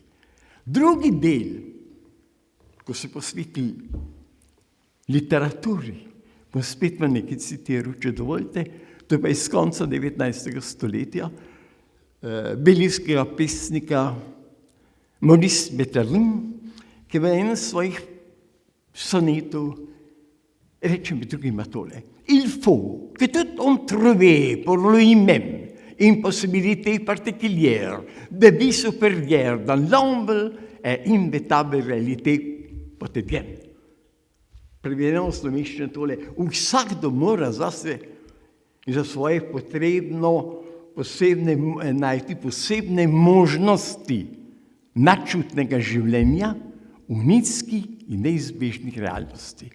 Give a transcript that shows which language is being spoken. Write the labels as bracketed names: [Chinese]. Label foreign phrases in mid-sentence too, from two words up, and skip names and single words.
[Slovenian] Drugi del, ko se posveti literaturi, bom spet vam nekaj citiral, če dovolite, to je pa iz konca 19. stoletja, belgijskega pesnika Maurice Maeterlinck, ki v enem svojih sonetov reče med drugim tole: [French] Il faut que tout homme trouve pour lui-même une possibilité particulière de vie supérieure dans l'humble et inévitable réalité quotidienne. [Slovenian] Prevedeno v slovenščino tole: vsakdo mora zase in za svoje najti posebne možnosti nadčutnega življenja v nizki in neizbežnih realnosti.